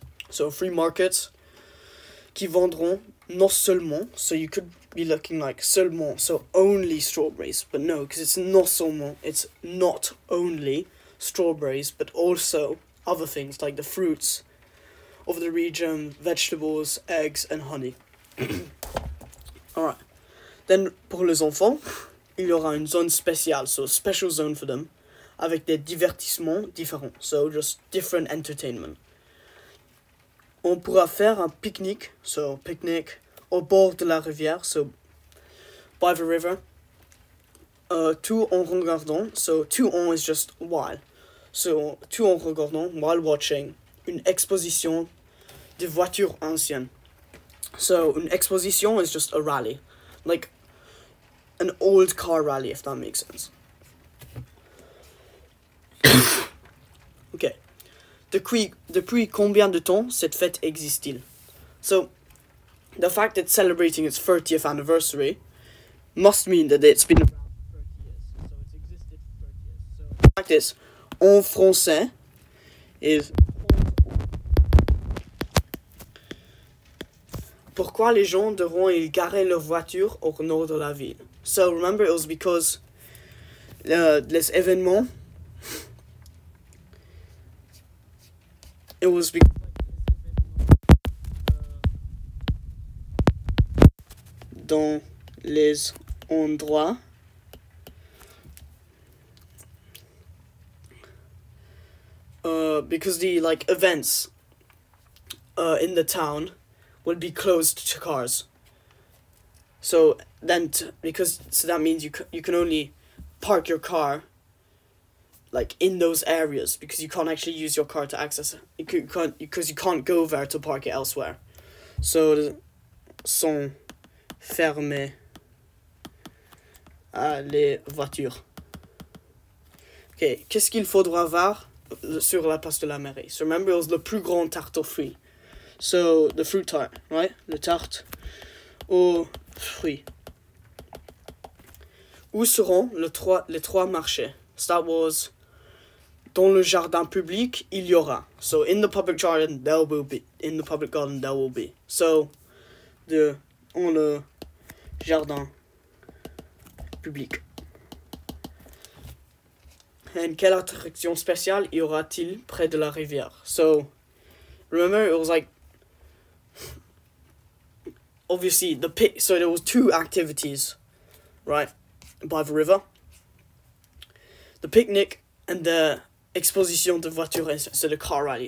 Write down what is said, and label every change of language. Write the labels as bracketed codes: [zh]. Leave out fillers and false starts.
[en] So 3 markets [fr] qui vendront non seulement, [en] so you could be looking like seulement, so only strawberries, but no, because it's non seulement, it's not only strawberries, but also other things like the fruits of the region, vegetables, eggs, and honey. Alright. [fr] Then, pour les enfants, il y aura une zone spéciale, [en] so a special zone for them, [fr] avec des divertissements différents, [en] so just different entertainment. [fr] On pourra faire un pique-nique, so picnic, au bord de la rivière, [en] so by the river. [fr] Tout en regardant, so tout en is just while. So tout en regardant, [en] while watching, [fr] une exposition de voitures anciennes. [en] So une exposition is just a rally, like an old car rally, if that makes sense. Okay. [fr] Depuis combien de temps cette fête existe-t-il? [en] So, the fact that it's celebrating its 30th anniversary must mean that it's been around for 30 years. So it's existed for 30 years. So the fact is, [fr] en français is pourquoi les gens devront garer leur voiture au nord de la ville? [en] So remember, it was because [fr] les événements. [en] It was because [fr] dans les endroits [en] because the events in the town would be closed to cars. So then that means you can only park your car in those areas, because you can't actually use your car to access it. Because you can't go there to park it elsewhere. [fr] So, sont fermées les voitures. Okay, qu'est-ce qu'il faudra voir sur la place de la mairie? [en] So remember, it was [fr] le plus grand tarte aux fruits. [en] So, the fruit tart, right? [fr] Le tarte aux fruits. Où seront les 3 marchés? [en] So that was [fr] dans le jardin public, il y aura. [en] So in the public garden, there will be. In the public garden, there will be. So, [fr] dans le jardin public. And quelle attraction spéciale y aura-t-il près de la rivière? [en] So, remember it was like, obviously so there was two activities, right, by the river. The picnic and the [fr] exposition de voitures, [en] so the car rally.